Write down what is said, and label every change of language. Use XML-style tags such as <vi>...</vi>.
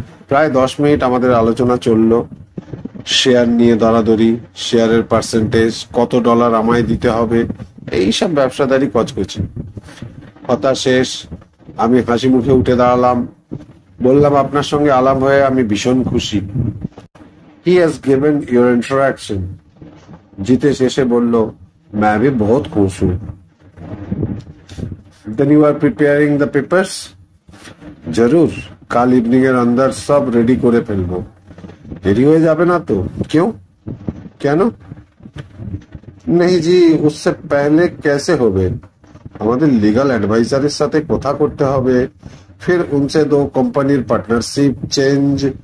<bn>প্রায় 10 মিনিট আমাদের আলোচনা চলল। শেয়ার নিয়ে দরাদরি, শেয়ারের পার্সেন্টেজ, কত ডলার আমায় দিতে হবে, এইসব ব্যবসাদারি কচকচি। কথা শেষ। আমি হাসি মুখে উঠে দাঁড়ালাম। বললাম, আপনার সঙ্গে আলাপ হয়ে আমি ভীষণ খুশি।</bn> <en>He has given your introduction.</en> <bn>Jitesh এসে বলল,</bn> <hi>मैं भी बहुत खुश हूँ।</hi> <en>Then you are preparing the papers?</en> <bn>जरूर, কাল ইভিনিং এর अंदर সব রেডি করে ফেলবো। দেরি হয়ে যাবে না তো? কেন?</bn> <hi>नहीं जी, उससे पहले कैसे হবে?</hi> <bn>আমাদের লিগ্যাল অ্যাডভাইজারের সাথে কথা করতে হবে,</bn> <hi>फिर उनसे दो</hi> <bn>কোম্পানির পার্টনারশিপ চেঞ্জ।</bn>